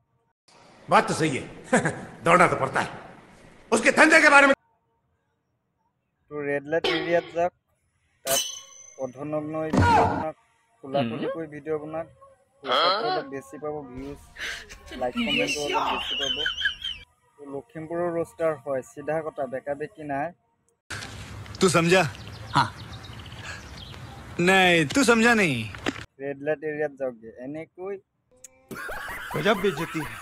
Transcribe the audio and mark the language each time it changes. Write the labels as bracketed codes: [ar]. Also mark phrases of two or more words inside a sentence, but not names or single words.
[hi] बात तो सही है दौड़ना तो पड़ता है उसके धंधे के बारे में [as] তো [en] red light area [as] যাওক তাত অৰ্ধনগ্ন ভিডিঅ' বনাওক খোলাখুলিকৈ ভিডিঅ' বনাওক অলপ বেছি পাব ভিউজ [en] like comment [as] অলপ বেছি পাব লখিমপুৰৰ ৰোষ্টাৰ হয় চিধা কথা বেকা বেকি নাই [hi] तू समझा हाँ नहीं तू समझा नहीं [en] red light area [as] যাওকগে এনেকৈ [hi] गजब बेइज्जती है